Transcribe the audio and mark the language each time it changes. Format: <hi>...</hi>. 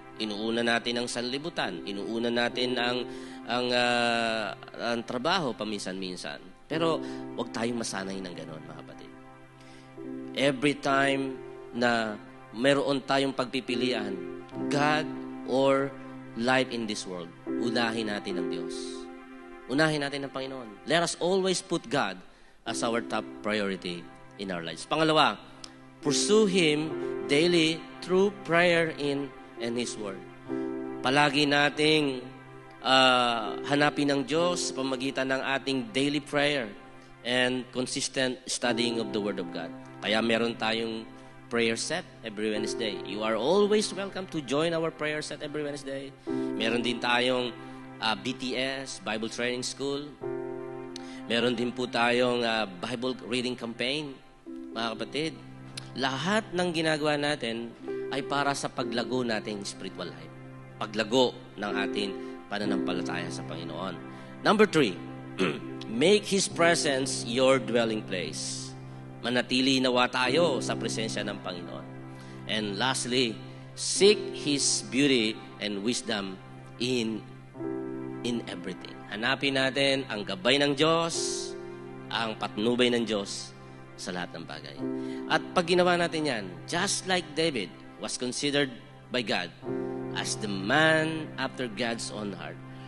<tl>Inuuna natin ang sanlibutan. Inuuna natin ang trabaho paminsan-minsan. Pero huwag tayong masanay ng gano'n, mga kapatid.</tl> <en>Every time</en> <tl>na meron tayong pagpipilian,</tl> <en>God or life in this world,</en> <tl>unahin natin ang Diyos. Unahin natin ang Panginoon.</tl> <en>Let us always put God as our top priority in our lives. Pangalawa, pursue Him daily through prayer and His Word.</en> <tl>Palagi nating hanapin ng Diyos sa pamagitan ng ating</tl> <en>daily prayer and consistent studying of the Word of God.</en> <tl>Kaya meron tayong</tl> <en>prayer set every Wednesday. You are always welcome to join our prayer set every Wednesday.</en> <tl>Meron din tayong BTS, Bible Training School. Meron din po tayong Bible Reading Campaign. Mga kapatid, lahat ng ginagawa natin ay para sa paglago nating spiritual life. Paglago ng ating pananampalataya sa Panginoon.</tl> <en>Number 3, make His presence your dwelling place.</en> <tl>Manatili nawa tayo sa presensya ng Panginoon.</tl> <en>And lastly, seek His beauty and wisdom in everything.</en> <tl>Hanapin natin ang gabay ng Diyos, ang patnubay ng Diyos sa lahat ng bagay. At pag ginawa natin yan,</tl> <en>just like David was considered by God as the man after God's own heart.</en>